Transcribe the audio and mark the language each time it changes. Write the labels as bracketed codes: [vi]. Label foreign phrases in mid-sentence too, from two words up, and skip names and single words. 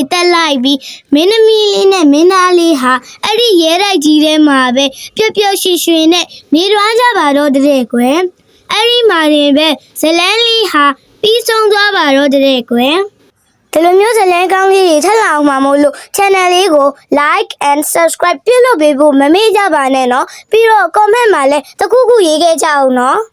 [my] တက်လိုက်ပြီးမင်းသမီးလေးနဲ့မင်းသားလေးဟာအဲ့ဒီရဲတိုက်ကြီးထဲမှာပဲပျော်ပျော်ရွှင်ရွှင်နဲ့နေသွားကြပါတော့တဲ့ကွယ်အဲ့ဒီမှာတင်ပဲဇလန်းလေးဟာပြီးဆုံးသွားပါတော့တဲ့ကွယ်ဒီလိုမျိုးဇလန်းကောင်းလေးတွေထပ်လာအောင်မှာမို့လို့ channel လေးကို [en] like and subscribe [my] ပြုလုပ်ပေးဖို့မမေ့ကြပါနဲ့เนาะပြီးတော့ comment မှာလည်းတခုခုရေးခဲ့ကြအောင်เนาะ